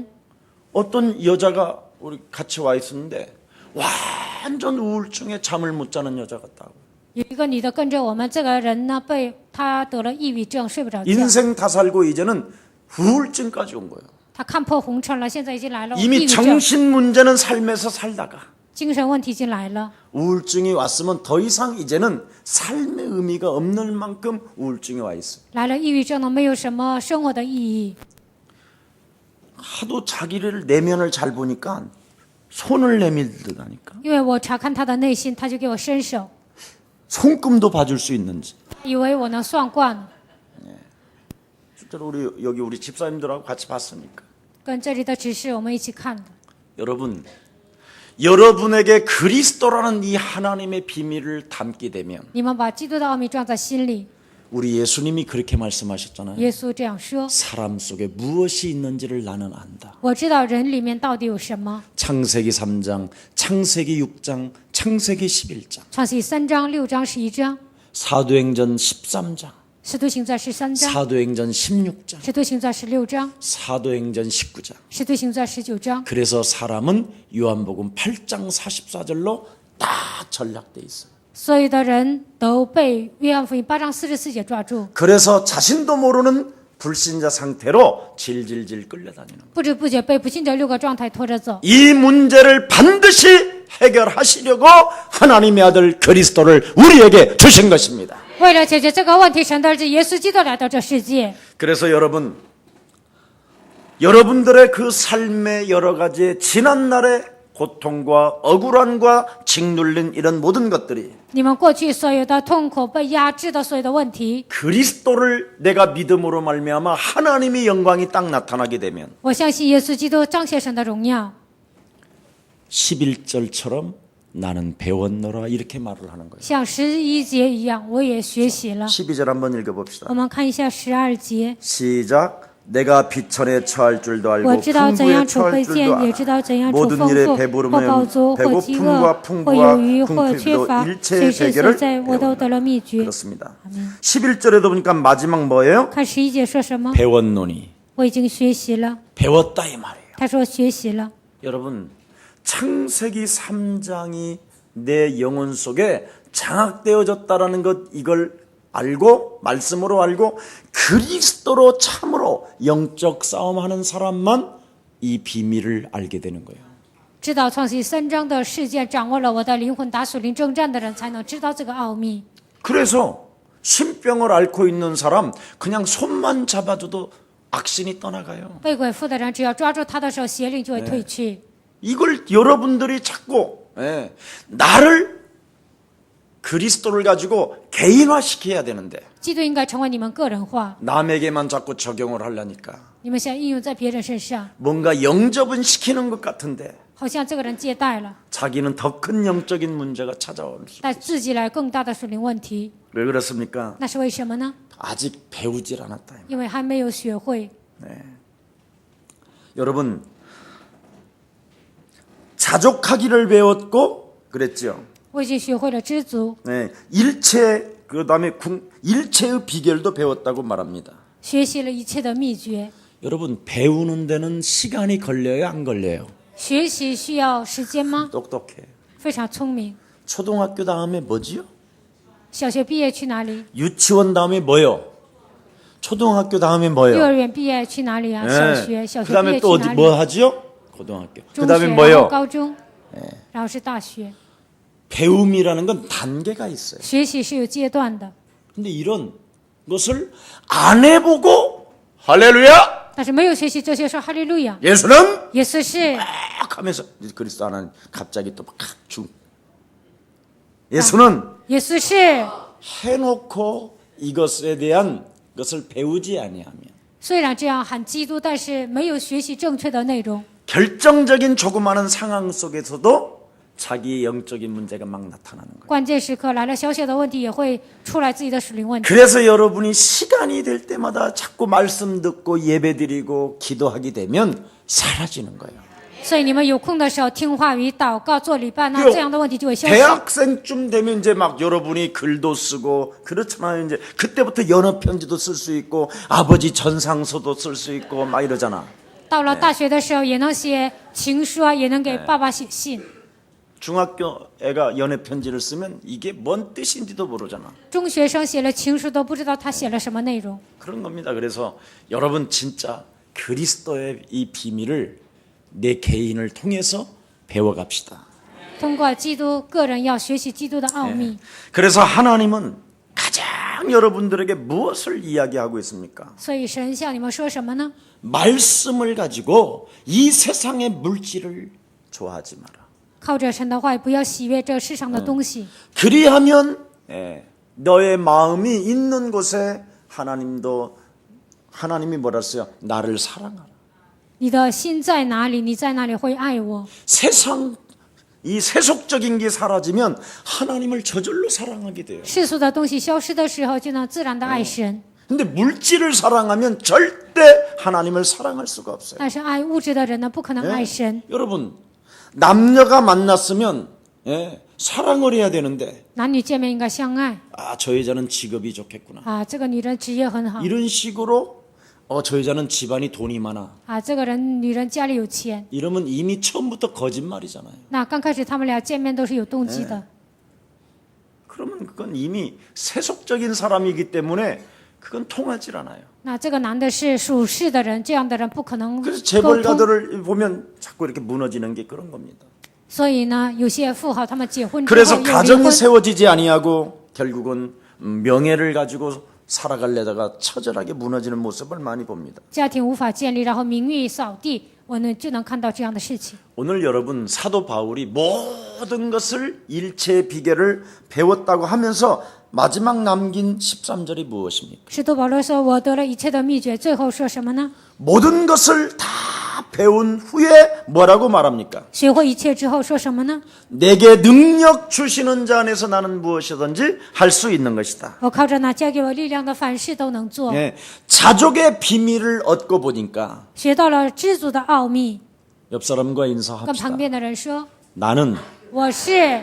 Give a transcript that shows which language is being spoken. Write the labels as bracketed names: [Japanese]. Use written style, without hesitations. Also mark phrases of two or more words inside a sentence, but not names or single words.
[Korean] 어떤 여자가 우리 같이 와 있었는데 완전 우울증에 잠을 못 자는 여자 같다고. [Chinese] 有一个女的跟着我们，这个人呢，他得了抑郁症，睡不着觉， [Korean] 인생 다 살고 이제는 우울증까지 온 거예요. [Chinese] 他看破红尘了，现在已经来了抑 [Korean] 이미 [Chinese] 郁症， [Korean] 정신 문제는 삶에서 살다가 [Chinese] 精神问题已经来了。 [Korean] 우울증이 왔으면 더 이상 이제는 삶의 의미가 없는 만큼 우울증이 와 있어요. [Chinese] 来了抑郁症呢，没有什么生活的意义。 [Korean] 하도 자기를 내면을 잘 보니까 손을 내밀더라니까. [Chinese] 因为我查看他的内心，他就给我伸手， [Korean] 손금도 봐줄 수 있는지. [Chinese] 以为我能算卦呢。 [Korean] 실제로 우리 집사님들하고 같이 봤으니까. [Chinese] 跟这里的指示我们一起看的。 [Korean] 여러분, 여러분에게 그리스도라는 이 하나님의 비밀을 담게 되면 [Chinese] 你们把基督的奥秘装在心里， [Korean] 우리 예수님이 그렇게 말씀하셨잖아요. [Chinese] 耶稣这样说： [Korean] 사람 속에 무엇이 있는지를 나는 안다. [Chinese] 我知道人里面到底有什么。 [Korean] 창세기 3장, 창세기 6장, 창세기 11장, [Chinese] 创世3章、6章、11章， [Korean] 사도행전 13장, [Chinese] 使徒行传13章， [Korean] 사도행전 16장, [Chinese] 使徒行传16章， [Korean] 사도행전 19장. [Chinese] 使徒行传19章。 [Korean] 그래서 사람은 요한복음 8장 44절로 다 전락돼 있어요. [Chinese] 所有的人都被约翰福音8章44节抓住， [Korean] 그래서 자신도 모르는 불신자 상태로 질질질 끌려다니는 거예요. [Chinese] 不知不觉被不信者6个状态拖着走。 [Korean] 이 문제를 반드시 해결하시려고 하나님의 아들 그리스도를 우리에게 주신 것입니다. [Chinese] 为了解决这个问题，神的儿子耶稣基督来到这世界。 [Korean] 그래서 여러분들의 그 삶의 여러 가지 지난날의 고통과 억울함과 짓눌린 이런 모든 것들이 [Chinese] 你们过去所有的痛苦、被压制的所有的问题， [Korean] 그리스도를 내가 믿음으로 말미암아 하나님의 영광이 딱 나타나게 되면 [Chinese] 我相信耶稣基督彰显神的荣耀。 [Korean] 11절처럼 나는 배웠노라 이렇게 말을 하는 거예요. [Chinese] 像11节一样，我也学习了。 [Korean] 12절 한번 읽어봅시다. [Chinese] 我们看一下12节， [Korean] 시작. 내가 비천에 처할 줄도 알고 [Chinese] 我知道怎 [Korean] 풍부에 [Chinese] 样处 [Korean] 처할 [Chinese] 卑 [Korean] 줄도 [Chinese] 贱，也 [Korean] 알아. [Chinese] 知道怎样处 [Korean] 모든 [Chinese] 丰 [Korean] 일에 [Chinese] 富或饱 [Korean] 배부르면 [Chinese] 足或饥饿 [Korean] 배고픔과 [Chinese] 或 [Korean] 풍부와 [Chinese] 有余或缺 [Korean] 궁핍도 [Chinese] 乏， [Korean] 일체의 [Chinese] 随时所 [Korean] 베개를 [Chinese] 在，我都 [Korean] 배운다. [Chinese] 得了秘诀。 [Korean] 그렇습니다. 11절에도 보니까 마지막 뭐예요? [Chinese] 看11节说什么？ [Korean] 배웠노니. [Chinese] 我已经学习了。 [Korean] 배웠다 이 말이에요. [Chinese] 他说学习了。 [Korean] 여러분, 창세기 3장이 내 영혼 속에 장악되어졌다라는 것, 이걸 알고 말씀으로 알고 그리스도로 참으로 영적 싸움하는 사람만 이 비밀을 알게 되는 거예요. [Chinese] 知道创世3章的事件，掌握了我的灵魂打属灵征战的人，才能知道这个奥秘。 [Korean] 그래서 신병을 앓고 있는 사람 그냥 손만 잡아줘도 악신이 떠나가요. [Chinese] 被鬼附的人，只要抓住他的手，邪灵就会退去。 [Korean] 이걸 여러분들이 자꾸 나를 그리스도를 가지고 개인화시켜야 되는데 [Chinese] 基督应该成为你们个人化， [Korean] 남에게만 자꾸 적용을 하려니까 [Chinese] 你们想应用在别人身上， [Korean] 뭔가 영접은 시키는 것 같은데 [Chinese] 好像这个人接待了， [Korean] 자기는 더 큰 영적인 문제가 찾아올 수. [Chinese] 但自己来更大的属灵问题， [Korean] 왜 그렇습니까? [Chinese] 那是为什么呢？ [Korean] 아직 배우질 않았다. [Chinese] 因为还没有学会。 [Korean] 여러분, 자족하기를 배웠고 그랬죠. [Chinese] 我已经学会了知足， [Korean] 네, 일체 그다음에 일체의 비결도 배웠다고 말합니다. [Chinese] 学习了一切的秘诀。 [Korean] 여러분, 배우는 데는 시간이 걸려요, 안 걸려요? [Chinese] 学习需要时间吗？ [Korean] 똑똑해. [Chinese] 非常聪明。 [Korean] 초등학교 다음에 뭐지요? [Chinese] 小学毕业去哪里？ [Korean] 유치원 다음에 뭐요? 초등학교 다음에 [Chinese] 幼 [Korean] 뭐요? [Chinese] 儿园毕业去哪里啊？小学，小学毕 [Korean] 그다음에 [Chinese] 业 [Korean] 또 [Chinese] 去 [Korean] 어디 [Chinese] 哪里？ [Korean] 뭐 하지요? 고등학교. [Chinese] 中 [Korean] 그다음에 [Chinese] 学，然后 [Korean] 뭐요? [Chinese] 高中，然后是大学。 [Korean] 배움이라는 건 단계가 있어요. [Chinese] 学习是有阶段的， [Korean] 근데 이런 것을 안 해보고 할렐루야! [Chinese] 但是没有学习这些说哈利路亚， [Korean] 예수는 [Chinese] 也是 [Korean] 막 하면서 그리스도 하나님 갑자기 또 막 중. 예수는 [Chinese] 也是 [Korean] 해놓고 이것에 대한 것을 배우지 아니하면 [Chinese] 虽然这样喊基督，但是没有学习正确的内容， [Korean] 결정적인 조그마한 상황 속에서도 자기의 영적인 문제가 막 나타나는 거예요. [Chinese] 关键时刻来了，小小的问题也会出来自己的属灵问题。 [Korean] 그래서 여러분이 시간이 될 때마다 자꾸 말씀 듣고 예배드리고 기도하게 되면 사라지는 거예요. [Chinese] 所以你们有空的时候听话语、祷告、做礼拜，那 [Korean] 요 [Chinese] 这样的问题就会消失。 [Korean] 대학생쯤 되면 이제 막 여러분이 글도 쓰고 그렇잖아요. 이제 그때부터 연어 편지도 쓸 수 있고 아버지 전상서도 쓸 수 있고 막 이러잖아. [Chinese] 到了大学的时候，也能写情书啊，也能给爸爸写信。 [Korean] 중학교 애가 연애 편지를 쓰면 이게 뭔 뜻인지도 모르잖아. [Chinese] 中学生写了情书都不知道他写了什么内容。 [Korean] 그런 겁니다. 그래서 여러분 진짜 그리스도의 이 비밀을 내 개인을 통해서 배워갑시다. [Chinese] 通过基督，个人要学习基督的奥秘。 [Korean] 그래서 하나님은 가장 여러분들에게 무엇을 이야기하고 있습니까? [Chinese] 所以神向你们说什么呢？ [Korean] 말씀을 가지고 이 세상의 물질을 좋아하지 마라. [Chinese] 靠着神的话语，不要喜悦这世上的东西。 [Korean] 그리하면 너의 마음이 있는 곳에 하나님이 뭐라 했어요? 나를 사랑하라. [Chinese] 你的心在哪里，你在哪里会爱我。 [Korean] 세상 이 세속적인 게 사라지면 하나님을 저절로 사랑하게 돼요. [Chinese] 世俗的东西消失的时候，就能自然的爱神。 [Korean] 근데 물질을 사랑하면 절대 하나님을 사랑할 수가 없어요. [Chinese] 但是爱物质的人呢，不可能爱神。 [Korean] 여러분 남녀가 만났으면 사랑을 해야 되는데 [Chinese] 男女见面应该相爱 [Korean] 저 여자는 직업이 좋겠구나. [Chinese] 啊，这个女人职业很好 [Korean] 이런 식으로 저 여자는 집안이 돈이 많아. [Chinese] 啊，这个女人家里有钱。 [Korean] 이러면 이미 처음부터 거짓말이잖아요. [Chinese] 那刚开始他们俩见面都是有动机的。 [Korean] 그러면 그건 이미 세속적인 사람이기 때문에 그건 통하질 않아요. [Chinese] 那这个男的是属世的人，这样的人不可能 [Korean] 그래서 [Chinese] 沟通。 [Korean] 재벌가들을 보면 자꾸 이렇게 무너지는 게 그런 겁니다. [Chinese] 所以呢，有些富豪他们结婚之后 [Korean] 그래서 [Chinese] 又离 [Korean] 가정이 [Chinese] 婚， [Korean] 세워지지 아니하고 결국은 명예를 가지고 살아가려다가 처절하게 무너지는 모습을 많이 봅니다. [Chinese] 家庭无法建立，然后名誉扫地，我们就能看到这样的事情。 [Korean] 오늘 여러분 사도 바울이 모든 것을 일체의 비결을 배웠다고 하면서 마지막 남긴 13절이 무엇입니까? [Chinese] 使徒保罗说：“我得了一切的秘诀。”最后说什么呢？ [Korean] 모든 것을 다 배운 후에 뭐라고 말합니까? [Chinese] 学会一切之后说什么呢？ [Korean] 내게 능력 주시는 자 안에서 나는 무엇이든지 할 수 있는 것이다. [Chinese] 我靠着那加给我力量的，凡事都能做。 [Korean] 예, 자족의 비밀을 얻고 보니까 [Chinese] 学到了知足的奥秘， [Korean] 옆 사람과 [Chinese] 跟 [Korean] 인사합시다. [Chinese] 旁边的人说 [Korean] 나는 [Chinese] 我是